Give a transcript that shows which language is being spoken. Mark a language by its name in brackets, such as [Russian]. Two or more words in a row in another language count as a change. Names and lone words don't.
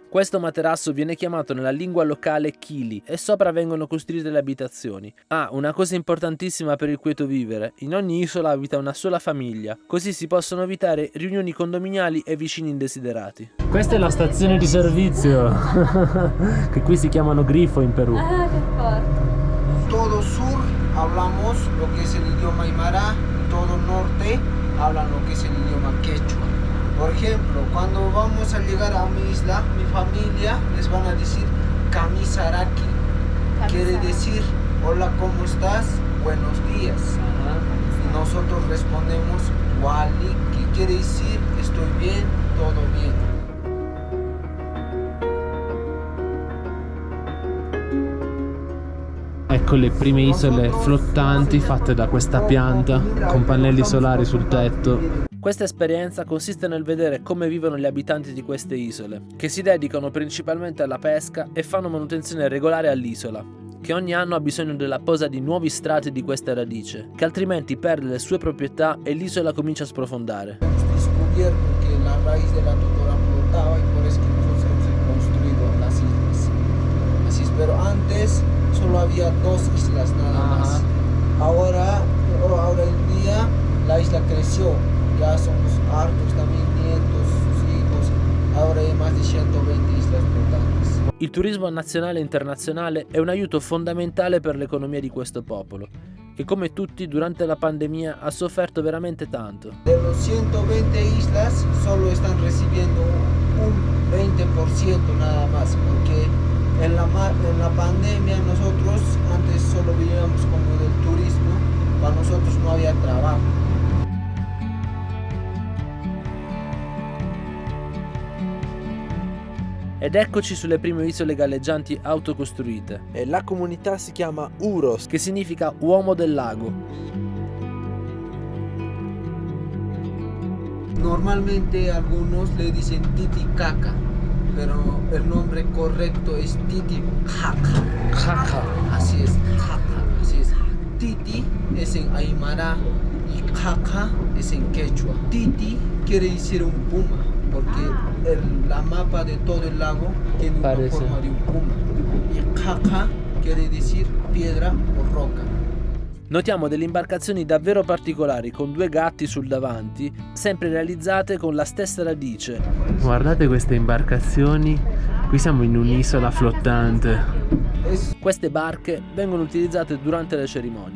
[Italian] Questo materasso viene chiamato nella lingua locale chili e sopra vengono costruite le abitazioni. Una cosa importantissima per il quieto vivere: in ogni isola abita una sola famiglia, così si possono evitare riunioni condominiali e vicini indesiderati. Questa è la stazione di servizio, che qui si chiamano Grifo in Perù. Ah, che forte! [Spanish] Todo sur hablamos lo que es el idioma aymara, todo norte hablan lo que es el idioma quechua. Por ejemplo, cuando vamos a llegar a mi isla, mi familia les van a decir Kamisaraki, quiere decir hola, ¿cómo estás? Buenos días. Y nosotros respondemos Wali, que quiere decir estoy bien, todo bien. [Italian] Ecco le prime isole flottanti fatte da questa pianta con pannelli solari sul tetto. Questa esperienza consiste nel vedere come vivono gli abitanti di queste isole, che si dedicano principalmente alla pesca e fanno manutenzione regolare all'isola, che ogni anno ha bisogno della posa di nuovi strati di questa radice, che altrimenti perde le sue proprietà e l'isola comincia a sprofondare. [Spanish] Hemos descubierto que la raíz de la totora flotaba y por eso que nosotros hemos construido las islas. Así es, pero antes solo había 2 islas nada más. Ahora en día la isla creció, ya somos hartos también nietos, sus hijos, ahora hay más de 120 islas flotantes. [Italian] Il turismo nazionale e internazionale è un aiuto fondamentale per l'economia di questo popolo, che come tutti durante la pandemia ha sofferto veramente tanto. [Spanish] De los 120 islas solo están recibiendo un 20% nada más, porque en la pandemia nosotros antes solo vivíamos como del turismo, para nosotros no había trabajo. [Italian] Ed eccoci sulle prime isole galleggianti autocostruite. E la comunità si chiama Uros, che significa uomo del lago. [Spanish] Normalmente algunos le dicen Titicaca, pero el nombre correcto es Titicaca. Caca. Así es, Caca, así es. Titi es en Aymara y Caca es en quechua. Titi quiere decir un puma, porque la mapa de todo el lago tiene una forma de un puma. Y Caca quiere decir piedra o roca. [Italian] Notiamo delle imbarcazioni davvero particolari con 2 gatti sul davanti, sempre realizzate con la stessa radice. Guardate queste imbarcazioni, qui siamo in un'isola flottante. Queste barche vengono utilizzate durante le cerimonie.